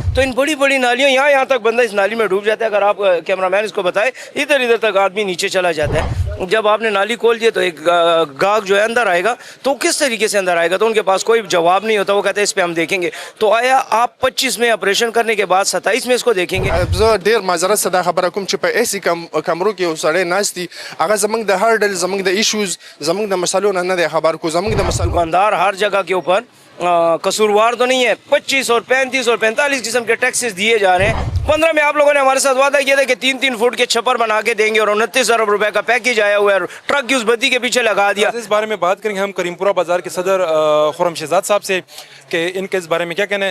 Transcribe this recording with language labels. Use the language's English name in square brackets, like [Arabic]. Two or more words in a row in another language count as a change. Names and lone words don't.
[Urdu] تو ان بڑی بڑی نالیوں یہاں تک بندہ اس نالی میں ڈوب جاتا ہے. اگر آپ کیمرہ مین اس کو بتائے, ادھر تک آدمی نیچے چلا جاتا ہے. جب آپ نے نالی کھول دی تو ایک گاہک جو ہے اندر آئے گا, تو کس طریقے سے اندر آئے گا؟ تو ان کے پاس کوئی جواب نہیں ہوتا, وہ کہتے ہیں اس پہ ہم دیکھیں گے. تو آیا آپ 25 میں آپریشن کرنے کے بعد 27 میں اس کو دیکھیں گے؟ [Pashto] زه ډیر معذرت سره دا خبره کوم چې په ایسی کمرو کې یو سړی ناست دي, هغه زموږ د هر ډول زموږ د ایشوز زموږ د مسلو نه دی خبر کو. زموږ د مسلو [Urdu] دکاندار ہر جگہ کے اوپر قصوروار تو نہیں ہے. 25 اور 35 اور 45 قسم کے ٹیکسز دیے جا رہے ہیں. 15 میں آپ لوگوں نے ہمارے ساتھ وعدہ کیا تھا کہ 3 فٹ کے چھپر بنا کے دیں گے, اور 29 ارب روپے کا پیکیج آیا ہوا ہے, ٹرک کی اس بدی کے پیچھے لگا دیا. اس بارے میں بات کریں گے ہم کریم پورہ بازار کے صدر خرم شہزاد صاحب سے کہ ان کے اس بارے میں کیا کہنا ہے.